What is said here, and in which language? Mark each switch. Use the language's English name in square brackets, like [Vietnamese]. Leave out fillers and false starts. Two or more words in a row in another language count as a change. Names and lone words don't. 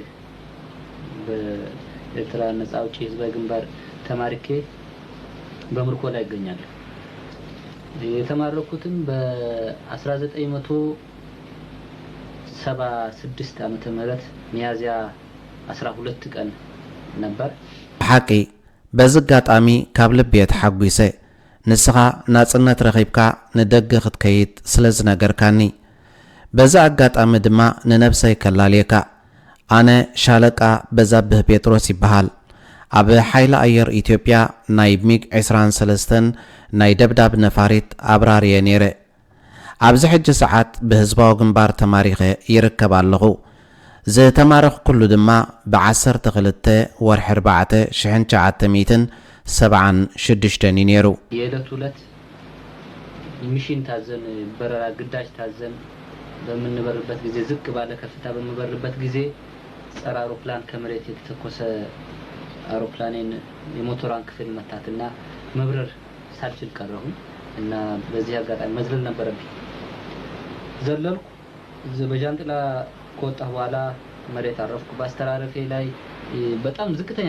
[Amharic] በኤርትራ ነፃ አውጪ ህዝባዊ ግንባር ተማርኬ በምርኮ ላይ እገኛለሁ። የተማረኩትም በ1976 ዓመተ ምህረት ሚያዝያ 12 ቀን ነበር። [Tigrinya] ሓቂ በዚ አጋጣሚ ካብ ልቢ የተሓጒሰ ንስኻ ናጽነት ረኺብካ ንደገ ክትከይድ ስለ ዝነገርካኒ በዚ አጋጣሚ ድማ ንነብሰይ ከላልየካ ኣነ ሻለቃ በዛብህ ጴጥሮስ ይበሃል ኣብ ሓይሊ ኣየር ኢትዮጵያ ናይ ሚግ 23 ናይ ደብዳብ ነፋሪት አብራርየ ነይረ። ኣብዚ ሕጂ ሰዓት ብህዝባዊ ግንባር ተማሪኸ ይርከብ ኣለኹ። ዝተማረኽ ኩሉ ድማ ብ12 ወርሒ 4 1976 እዩ ነይሩ። [Amharic] የዕለቱ ዕለት ሚሽን ታዘን በረራ ግዳጅ ታዘን በምንበርበት ጊዜ ዝቅ ባለ ከፍታ በምንበርበት ጊዜ ጸረ አውሮፕላን ከመሬት የተተኮሰ አውሮፕላኔን የሞተሯን ክፍል መታትና መብረር ሳልችል ቀረሁ እና በዚህ አጋጣሚ መዝለል ነበረብኝ። ዘለልኩ። በጃንጥላ ከወጣሁ በኋላ መሬት አረፍኩ። በአስተራረፌ ላይ በጣም ዝቅተኛ